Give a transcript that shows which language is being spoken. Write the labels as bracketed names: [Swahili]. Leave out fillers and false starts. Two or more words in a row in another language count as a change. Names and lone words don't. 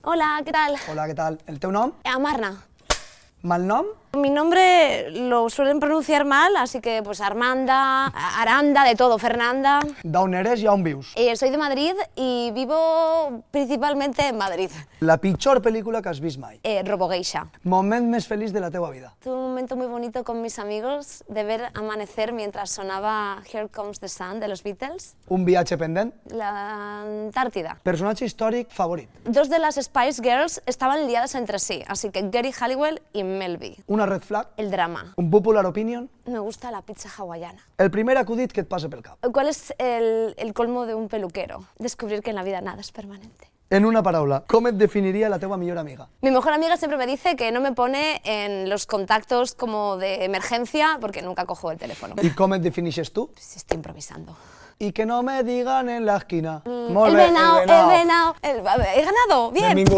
[Spanish] Hola, ¿qué tal? [Catalan] Hola, què tal? El teu nom? Amarna. Malnom? [Spanish] Mi nombre lo suelen pronunciar mal, así que pues Armanda, Aranda, de todo, Fernanda. [Catalan] D'on eres i on vius? [Spanish] Soy de Madrid y vivo principalmente en Madrid. [Catalan] La pitjor pel·lícula que has vist mai. Robogeisha. Moment més feliç de la teua vida. [Spanish] Tuve un momento muy bonito con mis amigos de ver amanecer mientras sonaba Here Comes the Sun de los Beatles. [Catalan] Un viatge pendent. [Spanish] La Antártida. [Catalan] Personatge històric favorit. [Spanish] Dos de las Spice Girls estaban liadas entre sí, así que Geri Halliwell y Mel B. [English] Una red flag. [Spanish] El drama. [English] Un popular opinion. [Spanish] Me gusta la pizza hawaiana. [Catalan] El primer acudit que et passa pel cap. [Spanish] ¿Cuál es el colmo de un peluquero? Descubrir que en la vida nada es permanente. [Catalan] En una paraula, com et definiria la teua millor amiga? [Spanish] Mi mejor amiga siempre me dice que no me pone en los contactos como de emergencia porque nunca cojo el teléfono. [Catalan] I com et definixes tu? [Spanish] Pues estoy improvisando. I que no me digan en la esquina. El venado, el venado. He ganado, bien. [Catalan] Benvingut.